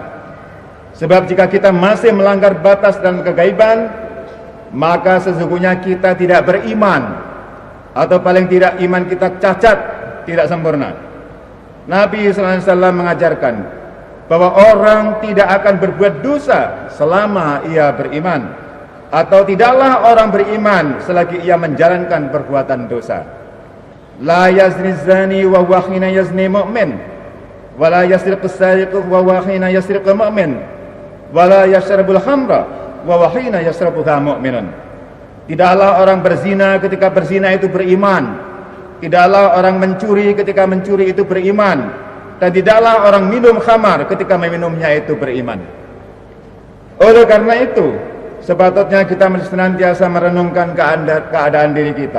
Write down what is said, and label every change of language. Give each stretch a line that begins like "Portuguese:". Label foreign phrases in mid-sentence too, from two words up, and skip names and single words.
Indonesian: Sebab jika kita masih melanggar batas dalam kegaiban, maka sesungguhnya kita tidak beriman, atau paling tidak iman kita cacat, tidak sempurna. Nabi SAW mengajarkan, bahwa orang tidak akan berbuat dosa selama ia beriman, atau tidaklah orang beriman selagi ia menjalankan perbuatan dosa.
Arabic: لا يزني الزاني وهو حين يزني مؤمن، ولا يسرق السارق وهو حين يسرق مؤمن، ولا يشرب الخمر وهو حين يشربها مؤمن.
Indonesian: Tidaklah orang berzina ketika berzina itu beriman, tidaklah orang mencuri ketika mencuri itu beriman, dan tidaklah orang minum khamar ketika meminumnya itu beriman. Oleh karena itu, sepatutnya kita senantiasa merenungkan keadaan diri kita.